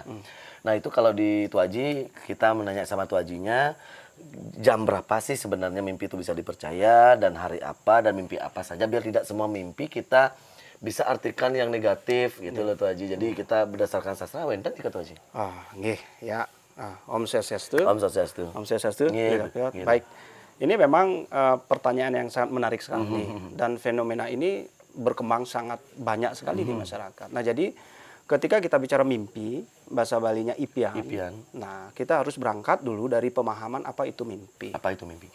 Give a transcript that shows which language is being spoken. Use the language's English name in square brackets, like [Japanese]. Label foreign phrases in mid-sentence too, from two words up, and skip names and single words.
[Indonesian] Nah itu kalau di Tuaji kita menanya sama Tuajinya jam berapa sih sebenarnya mimpi itu bisa dipercaya dan hari apa dan mimpi apa saja biar tidak semua mimpi kita bisa artikan yang negatif gitu loh Tuh Haji. Jadi kita berdasarkan sastra wenten jika Tuh Haji. Nggih ya. [Balinese] Om Swastiastu. Om Swastiastu. Om Swastiastu. [Indonesian] Nggih. Baik. Ini memang pertanyaan yang sangat menarik sekali dan fenomena ini berkembang sangat banyak sekali di masyarakat. Nah, jadi ketika kita bicara mimpi, bahasa Balinya ipian. Nah, kita harus berangkat dulu dari pemahaman apa itu mimpi. Apa itu mimpi?